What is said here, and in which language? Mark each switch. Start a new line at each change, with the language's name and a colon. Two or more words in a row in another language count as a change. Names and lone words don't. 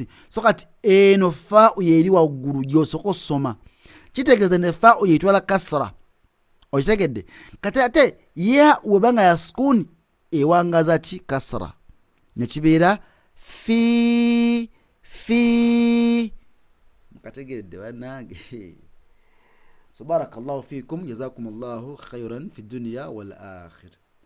Ganda: so kati eno fa yeri waggulu gy'osooka osoma kitegeeze ne fa yeetwala kasra okitegedde kati ate ya webanga ya sukun ewangaza ki kasra nekibeera fi mukategedde bannange so
Arabic: بارك الله فيكم جزاكم الله خيرا في الدنيا والآخرة.